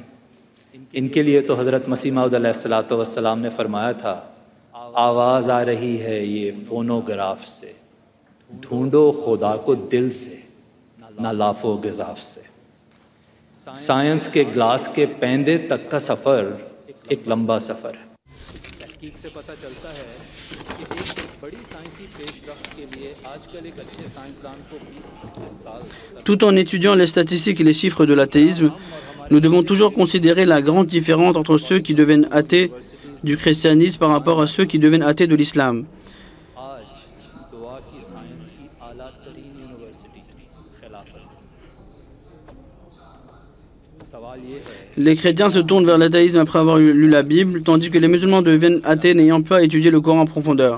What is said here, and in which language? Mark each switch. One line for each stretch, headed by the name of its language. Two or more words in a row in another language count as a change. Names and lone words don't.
Urdu: ان کے لیے تو حضرت مسیح موعود
Arabic: علیہ الصلوۃ والسلام
Urdu: نے فرمایا تھا آواز آ رہی ہے یہ فونوگراف سے، ڈھونڈو خدا کو دل سے نہ لاف و گزاف سے۔ سائنس کے گلاس کے پیندے تک کا سفر ایک لمبا سفر ہے۔ تحقیق سے پتہ چلتا ہے کہ ایک بڑی سائنسی پیش رفت کے لیے آج کل ایک اچھے سائنسدان کو 20-25 سال۔
French: Tout en étudiant les statistiques et les chiffres de l'athéisme, nous devons toujours considérer la grande différence entre ceux qui deviennent athées du christianisme par rapport à ceux qui deviennent athées de l'islam. Les chrétiens se tournent vers l'athéisme après avoir lu la Bible, tandis que les musulmans deviennent athées n'ayant pas étudié le Coran en profondeur.